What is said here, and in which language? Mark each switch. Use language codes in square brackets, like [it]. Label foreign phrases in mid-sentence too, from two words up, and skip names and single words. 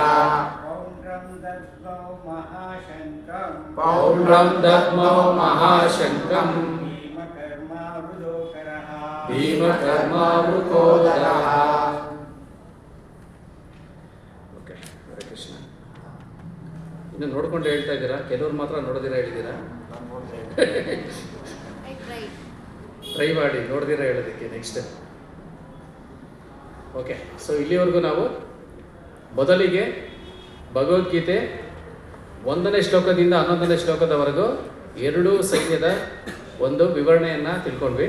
[sa] ಪೌಂಡ್ರಂ ದದ್ಮೌ ಮಹಾಶಂಕಂ ಪೌಂಡ್ರಂ ದದ್ಮೌ ಮಹಾಶಂಕಂ ಭೀಮಕರ್ಮ ವೃಕೋದರಃ. ಭೀಮಕರ್ಮ ವೃಕೋದರಃ. ಓಕೆ, ಹರೇ ಕೃಷ್ಣ. [kn] ಇನ್ನು ನೋಡ್ಕೊಂಡು ಹೇಳ್ತಾ ಇದ್ದೀರಾ, ಕೆಲವ್ರು ಮಾತ್ರ ನೋಡದಿರ ಹೇಳಿದ್ದೀರಾ. ಟ್ರೈ ಮಾಡಿ ನೋಡ್ದಿರ ಹೇಳೋದಕ್ಕೆ ನೆಕ್ಸ್ಟ್. [en] okay, so [kn] ಇಲ್ಲಿವರೆಗೂ ನಾವು ಮೊದಲಿಗೆ ಭಗವದ್ಗೀತೆ 1ನೇ ಶ್ಲೋಕದಿಂದ 11ನೇ ಶ್ಲೋಕದವರೆಗೂ ಎರಡೂ ಸೈನ್ಯದ ಒಂದು ವಿವರಣೆಯನ್ನು ತಿಳ್ಕೊಂಡ್ವಿ.